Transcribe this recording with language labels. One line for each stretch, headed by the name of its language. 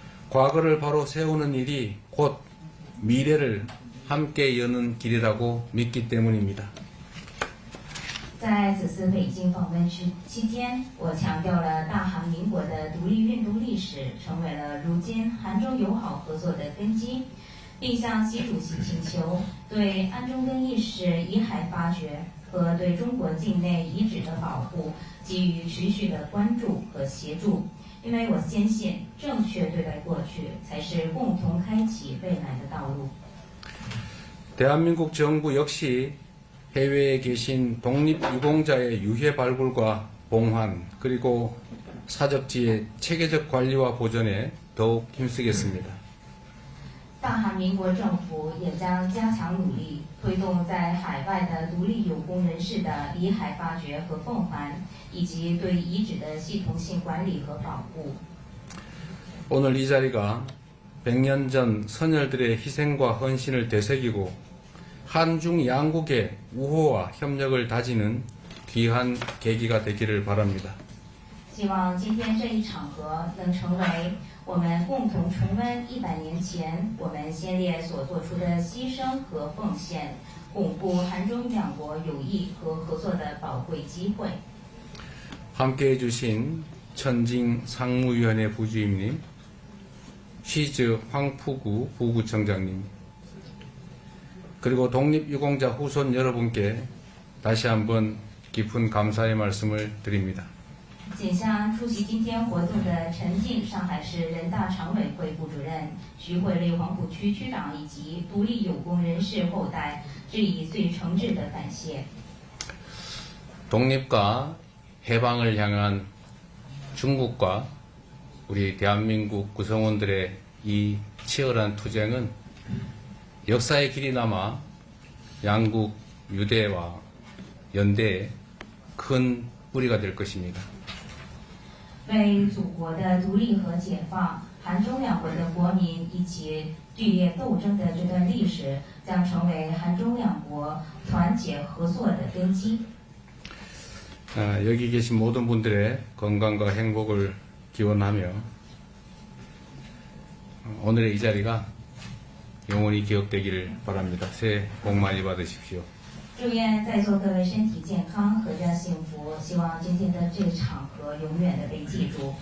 Korean: 과거를 바로 세우는 일이 곧 미래를 함께 여는 길이라고 믿기 때문입니다.
Chinese: 在此次北京访问期间，我强调了大韩民国的独立运动历史成为了如今韩中友好合作的根基，并向习主席请求对安中根义士遗骸发掘和对中国境内遗址的保护给予持续的关注和协助。因为我坚信，正确对待过去才是共同开启未来的道路。
Korean: 대한민국 정부 역시 해외에 계신 독립유공자의 유해 발굴과 봉환 그리고 사적지의 체계적 관리와 보존에 더욱 힘쓰겠습니다.
Chinese: 大韩民国政府也将加强努力，推动在海外的独立有功人士的遗骸发掘和奉还，以及对遗址的系统性管理和保护。
Korean: 오늘 이 자리가 100년 전 선열들의 희생과 헌신을 되새기고 한중 양국의 우호와 협력을 다지는 귀한 계기가 되기를 바랍니다.
Chinese: 希望今天这一场合能成为我们共同重温100年前我们先烈所做出的牺牲和奉献，巩固韩中两国友谊和合作的宝贵机会。
Korean: 함께해 주신 천징 상무위원회 부주임님, 쉬즈 황푸구 부구청장님, 그리고 독립유공자 후손 여러분께 다시 한번 깊은 감사의 말씀을 드립니다.
Chinese: 仅向出席今天活动的陈静上海市人大常委会副主任、徐汇瑞黄浦区区长以及独立有功人士后代致以最诚挚的感谢。
Korean: 독립과 해방을 향한 중국과 우리 대한민국 구성원들의 이 치열한 투쟁은 역사의 길이 남아 양국 유대와 연대에 큰 뿌리가 될 것입니다.
Chinese: 为祖国的独立和解放，韩中两国的国民一起剧烈斗争的这段历史，将成为韩中两国团结合作的根基。
Korean: 여기 계신 모든 분들의 건강과 행복을 기원하며 오늘의 이 자리가 영원히 기억되기를 바랍니다. 새해 복 많이 받으십시오.
Chinese: 祝愿在座各位身体健康，阖家幸福。希望今天的这个场合永远的被记住。